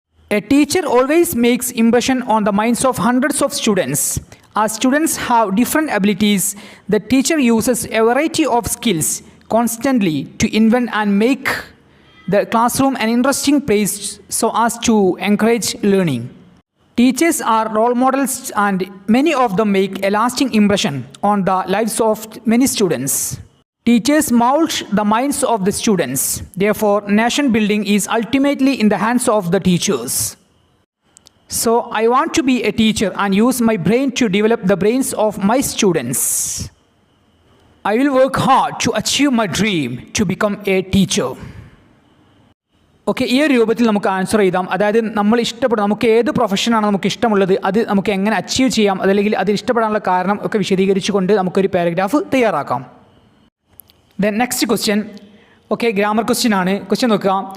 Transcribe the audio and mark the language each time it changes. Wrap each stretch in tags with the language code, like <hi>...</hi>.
<en>A teacher always makes impression on the minds of hundreds of students. As students have different abilities, the teacher uses a variety of skills constantly to invent and make the classroom an interesting place so as to encourage learning. Teachers are role models and many of them make a lasting impression on the lives of many students. Teachers mold the minds of the students. Therefore, nation building is ultimately in the hands of the teachers. So, I want to be a teacher and use my brain to develop the brains of my students. I will work hard to achieve my dream to become a teacher.</en> <ml>Okay, ഈ ഒരു രൂപത്തിൽ നമുക്ക് answer എഴുതാം. അതായത് നമുക്ക് ഏത് പ്രൊഫഷനാണ് നമുക്ക് ഇഷ്ടമുള്ളത്, അത് നമുക്ക് എങ്ങനെ അച്ചീവ് ചെയ്യാം, അതല്ലെങ്കിൽ അത് ഇഷ്ടപ്പെടാനുള്ള കാരണം ഒക്കെ വിശദീകരിച്ചുകൊണ്ട് നമുക്കൊരു പാരഗ്രാഫ് തയ്യാറാക്കാം.</ml> <en>then next question,</en> <ml>okay, grammar question ആണ്. ക്വസ്റ്റ്യൻ നോക്കുക.</ml>